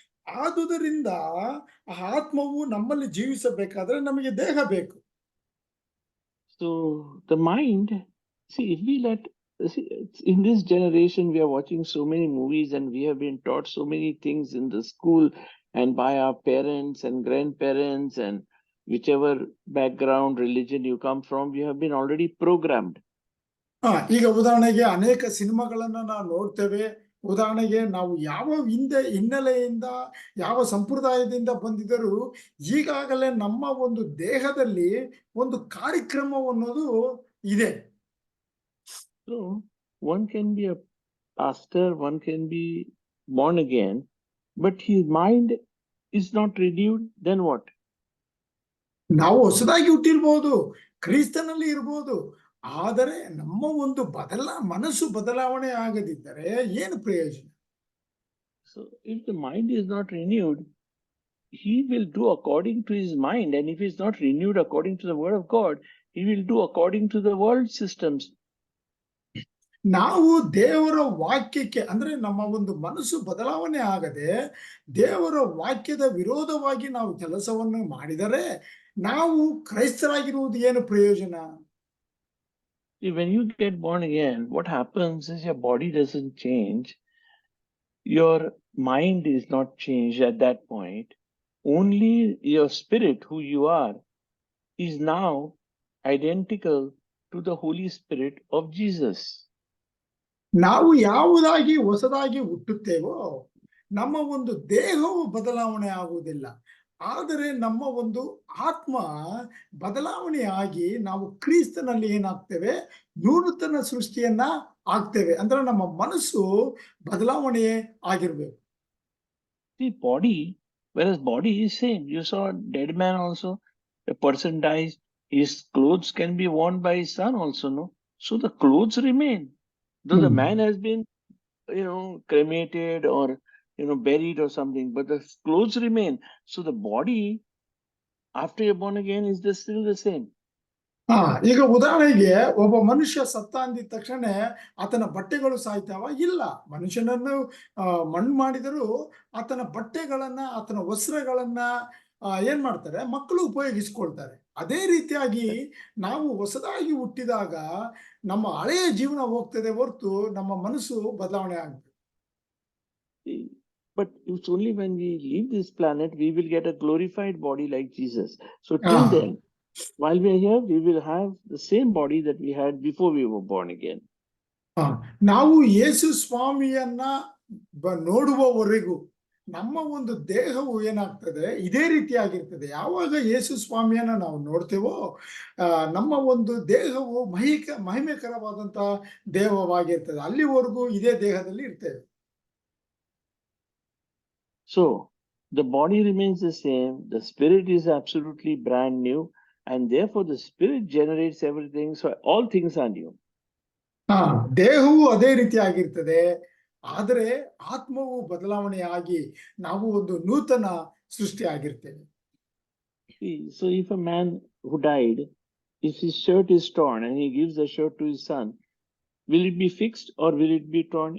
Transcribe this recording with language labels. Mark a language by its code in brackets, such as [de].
[kn] ಆದುದರಿಂದ ಆತ್ಮವು ನಮ್ಮಲ್ಲಿ ಜೀವಿಸಬೇಕಾದ್ರೆ ನಮಗೆ ದೇಹ ಬೇಕು. [en] So the mind, if we in this generation we are watching so many movies and we have been taught so many things in the school and by our parents and grandparents and whichever background religion you come from, we have been already programmed. [kn] ಈಗ ಉದಾಹರಣೆಗೆ ಅನೇಕ ಸಿನಿಮಾಗಳನ್ನ ನಾವು ನೋಡ್ತೇವೆ. ಉದಾಹರಣೆಗೆ ನಾವು ಯಾವ ಹಿನ್ನೆಲೆಯಿಂದ, ಯಾವ ಸಂಪ್ರದಾಯದಿಂದ ಬಂದಿದ್ದರೂ ಈಗಾಗಲೇ ನಮ್ಮ ಒಂದು ದೇಹದಲ್ಲಿ ಒಂದು ಕಾರ್ಯಕ್ರಮ ಅನ್ನೋದು ಇದೆ. [en] So one can be a pastor, one can be born again, but his mind is not renewed, then what? [kn] ನಾವು ಹೊಸದಾಗಿ ಹುಟ್ಟಿರ್ಬೋದು, ಕ್ರಿಸ್ತನಲ್ಲಿ ಇರ್ಬೋದು, ಆದರೆ ನಮ್ಮ ಒಂದು ಮನಸ್ಸು ಬದಲಾವಣೆ ಆಗದಿದ್ದರೆ ಏನು ಪ್ರಯೋಜನ? [en] So if the mind is not renewed, he will do according to his mind, and if he's not renewed according to the word of God, he will do according to the world systems. [kn] ನಾವು ದೇವರ ವಾಕ್ಯಕ್ಕೆ, ಅಂದ್ರೆ ನಮ್ಮ ಒಂದು ಮನಸ್ಸು ಬದಲಾವಣೆ ಆಗದೆ ದೇವರ ವಾಕ್ಯದ ವಿರೋಧವಾಗಿ ನಾವು ಕೆಲಸವನ್ನು ಮಾಡಿದರೆ ನಾವು ಕ್ರೈಸ್ತರಾಗಿರುವುದು ಏನು ಪ್ರಯೋಜನ? [en] When you get born again, what happens is your body doesn't change, your mind is not changed at that point. Only your spirit, who you are, is now identical to the Holy Spirit of Jesus. [kn] ನಾವು ಯಾವುದಾಗಿ ಹೊಸದಾಗಿ ಹುಟ್ಟುತ್ತೇವೋ ನಮ್ಮ ಒಂದು ದೇಹವು ಬದಲಾವಣೆ ಆಗುವುದಿಲ್ಲ, ಆದರೆ ನಮ್ಮ ಒಂದು ಆತ್ಮ ಬದಲಾವಣೆ ಆಗಿ ನಾವು ಕ್ರಿಸ್ತನಲ್ಲಿ ಏನಾಗ್ತೇವೆ, ನೂತನ ಸೃಷ್ಟಿಯನ್ನ ಆಗ್ತೇವೆ. ಅಂದ್ರೆ ನಮ್ಮ ಮನಸ್ಸು ಬದಲಾವಣೆ ಆಗಿರ್ಬೇಕು. [en] The body, whereas body is same. You saw a dead man also. A person dies, his clothes can be worn by his son also, no? So the clothes remain. Though the man has been, cremated or, buried or something, but the clothes remain. So the body, after you're born again, is still the same. [kn] ಈಗ ಉದಾಹರಣೆಗೆ ಒಬ್ಬ ಮನುಷ್ಯ ಸತ್ತ ಅಂದಿದ ತಕ್ಷಣ ಆತನ ಬಟ್ಟೆಗಳು ಸಾಯ್ತಾವ? ಇಲ್ಲ. ಮನುಷ್ಯನನ್ನು ಮಣ್ಣು ಮಾಡಿದರೂ ಆತನ ಬಟ್ಟೆಗಳನ್ನ, ಆತನ ವಸ್ತ್ರಗಳನ್ನ ಏನ್ ಮಾಡ್ತಾರೆ, ಮಕ್ಕಳು ಉಪಯೋಗಿಸ್ಕೊಳ್ತಾರೆ. ಅದೇ ರೀತಿಯಾಗಿ ನಾವು ಹೊಸದಾಗಿ ಹುಟ್ಟಿದಾಗ ನಮ್ಮ ಹಳೆಯ ಜೀವನ ಹೋಗ್ತದೆ ಹೊರತು ನಮ್ಮ ಮನಸ್ಸು ಬದಲಾವಣೆ ಆಗುತ್ತೆ. [en] But it's only when we leave this planet we will get a glorified body like Jesus. So till then, while we are here, we will have the same body that we had before we were born again. [kn] ನಾವು ಯೇಸು ಸ್ವಾಮಿಯನ್ನ ನೋಡುವವರೆಗೂ ನಮ್ಮ ಒಂದು ದೇಹವು ಏನಾಗ್ತದೆ, ಇದೇ ರೀತಿಯಾಗಿರ್ತದೆ. ಯಾವಾಗ ಯೇಸು ಸ್ವಾಮಿಯನ್ನ ನಾವು ನೋಡ್ತೇವೋ ನಮ್ಮ ಒಂದು ದೇಹವು ಮಹಿಮೆಕರವಾದಂತಹ ದೇಹವಾಗಿರ್ತದೆ. ಅಲ್ಲಿವರೆಗೂ ಇದೇ ದೇಹದಲ್ಲಿ ಇರ್ತೇವೆ. [en] So the body remains the same, the spirit is absolutely brand new, and therefore the spirit generates everything, so all things are new. [kn] ಹಾ, ದೇಹವು ಅದೇ ರೀತಿ ಆಗಿರ್ತದೆ, ಆದರೆ ಆತ್ಮವು ಬದಲಾವಣೆಯಾಗಿ ನಾವು ಒಂದು ನೂತನ ಸೃಷ್ಟಿ ಆಗಿರ್ತೇವೆ. [en] See, so if a man who died, if his shirt is torn and he gives the shirt to his son, will it be fixed or will it be torn?